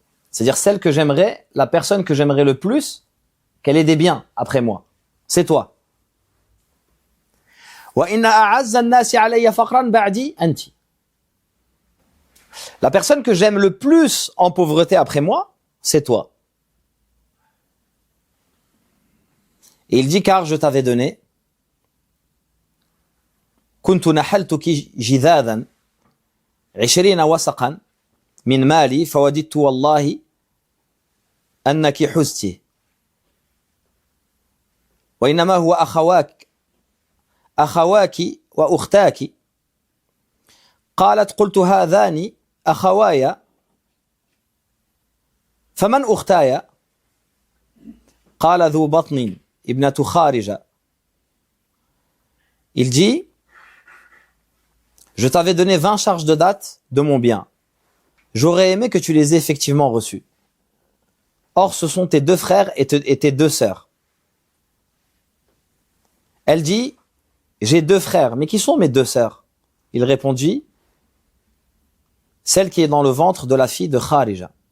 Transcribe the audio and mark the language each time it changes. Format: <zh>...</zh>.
<fr>C'est-à-dire celle que j'aimerais, la personne que j'aimerais le plus, qu'elle ait des biens après moi, c'est toi.</fr> <ar>وَإِنَّ أَعَزَّ النَّاسِ عَلَيَّ فَقْرًا بَعْدِي أَنْتِ.</ar> <fr>La personne que j'aime le plus en pauvreté après moi, c'est toi. Et il dit, car je t'avais donné</fr> <ar>كنت نحلتك جذاذا 20 وسقا من مالي فوددت والله أنك حزتي وإنما هو أخواك وأختاك. قالت قلت هذان أخواي فمن أختاي؟ قال ذو بطن ابنة خارجة.</ar> <fr>Il dit, je t'avais donné 20 charges de date de mon bien. J'aurais aimé que tu les aies effectivement reçues. Or, ce sont tes deux frères et tes deux sœurs. Elle dit, j'ai deux frères, mais qui sont mes deux sœurs? Il répondit, celle qui est dans le ventre de la fille de Kharija.</fr>